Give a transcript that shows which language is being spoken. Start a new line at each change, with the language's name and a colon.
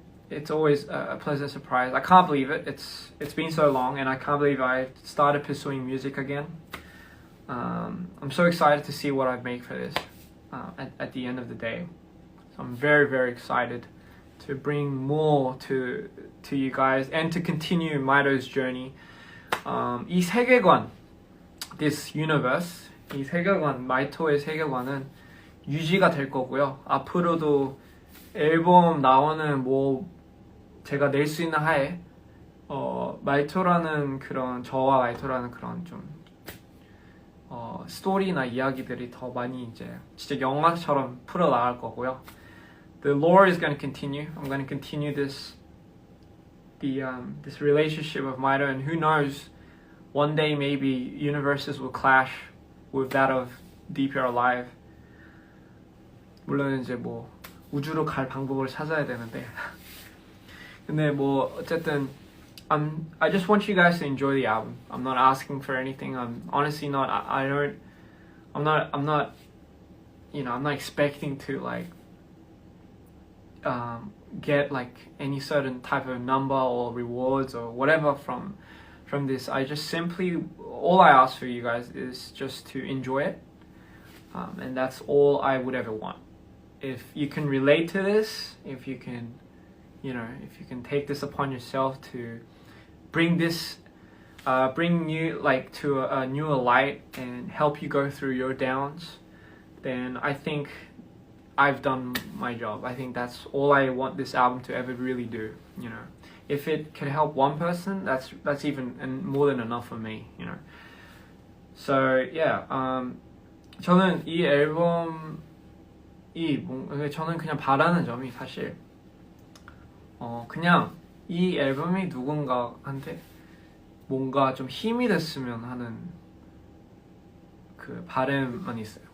English: It's always a pleasant surprise. I can't believe it. It's been so long, and I can't believe I started pursuing music again. I'm so excited to see what I make for this at the end of the day. So I'm very, very excited to bring more to you guys and to continue Maido's journey.
Korean: 이 세계관,
English: this universe,
Korean: 이 세계관, 마이토의 세계관은 유지가 될 거고요. 앞으로도 앨범 나오는 뭐 제가 낼 수 있는 하에 마이토라는 그런 저와 마이토라는 그런 좀 스토리나 이야기들이 더 많이 이제 진짜 영화처럼 풀어 나갈 거고요.
English: The lore is going to continue. I'm going to continue this relationship of Maito, and who knows, one day maybe universes will clash with that of DPR Live.
Korean: 물론 이제 뭐 우주로 갈 방법을 찾아야 되는데. 근데 뭐 어쨌든
English: I just want you guys to enjoy the album. I'm not asking for anything. I'm honestly not. I'm not. You know, I'm not expecting to like get like any certain type of number or rewards or whatever from this. I just simply, all I ask for you guys is just to enjoy it, and that's all I would ever want. If you can relate to this, if you can, you know, if you can take this upon yourself to bring this, bring you like to a newer light and help you go through your downs, then I think I've done my job. I think that's all I want this album to ever really do. You know, if it can help one person, that's even more than enough for me. You know. So yeah,
Korean: 저는 이 앨범이 저는 그냥 바라는 점이 사실 그냥 이 앨범이 누군가한테 뭔가 좀 힘이 됐으면 하는 그 바람만 있어요.